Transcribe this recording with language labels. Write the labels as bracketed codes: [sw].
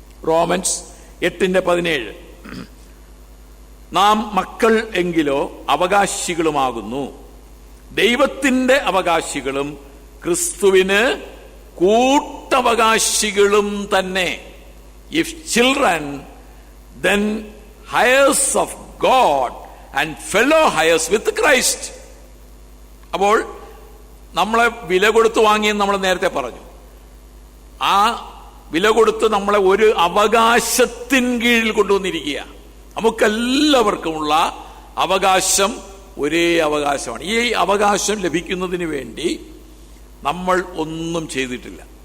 [ml] Romance 8:17, നാം മക്കൾ എങ്കിലോ അവകാശികളുമാകുന്നു, ദൈവത്തിന്റെ അവകാശികളും ക്രിസ്തുവിന് കൂട്ടവകാശികളും തന്നെ. [en] If children then heirs of God and fellow heirs with Christ. [ml] അപ്പോൾ നമ്മളെ വില കൊടുത്ത് വാങ്ങിയെന്ന് നമ്മൾ നേരത്തെ പറഞ്ഞു. ആ വില കൊടുത്ത് നമ്മളെ ഒരു അവകാശത്തിൻ കീഴിൽ കൊണ്ടുവന്നിരിക്കുക. നമുക്കെല്ലാവർക്കുമുള്ള അവകാശം ഒരേ അവകാശമാണ്. ഈ അവകാശം ലഭിക്കുന്നതിന് വേണ്ടി നമ്മൾ ഒന്നും ചെയ്തിട്ടില്ല.